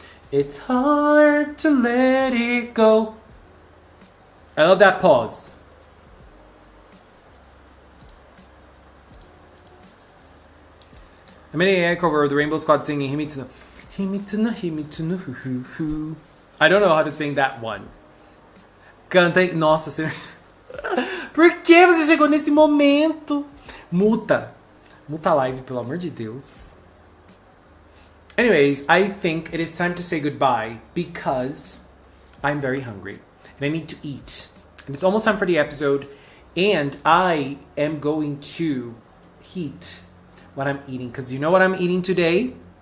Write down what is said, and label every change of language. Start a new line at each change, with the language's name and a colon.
English: It's hard to let it go. I love that pause. I made an AI cover of the Rainbow Squad singing Himitsu no Himitsu Hu Hu. I don't know how to sing that one.
Portuguese: Cantei. Nossa senhora. Por que você chegou nesse momento? Muta. Muta a live, pelo amor de Deus.
English: Anyways, I think it is time to say goodbye because I'm very hungry and I need to eat. And it's almost time for the episode and I am going to heat what I'm eating, because you know what I'm eating today?